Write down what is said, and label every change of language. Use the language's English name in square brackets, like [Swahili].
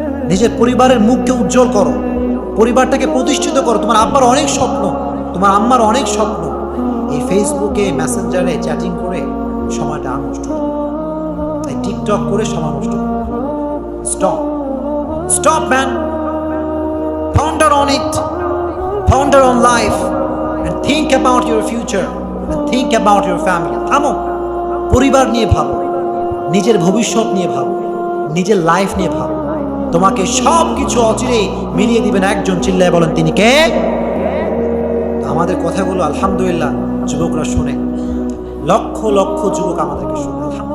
[Bangla] নিজের পরিবারের মুখকে উজ্জ্বল করো, পরিবারটাকে প্রতিষ্ঠিত করো। তোমার আব্বার অনেক স্বপ্ন, তোমার আম্মার অনেক স্বপ্ন, এই ফেসবুকে, মেসেঞ্জারে চ্যাটিং করে সময়টা নষ্ট করো, এই টিকটক করে সময় নষ্ট করো। [English] Stop man, ponder on it, ponder on life and think about your future and think about your family. [Bangla] থামো, পরিবার নিয়ে ভাবো, নিজের ভবিষ্যৎ নিয়ে ভাবো, নিজের লাইফ নিয়ে ভাবো। তোমাকে সব কিছু অচিরেই মিলিয়ে দিবেন একজন, চিল্লায় বলেন তিনি কে? আমাদের কথাগুলো আলহামদুলিল্লাহ যুবকরা শুনে, লক্ষ লক্ষ যুবক আমাদেরকে শুনে।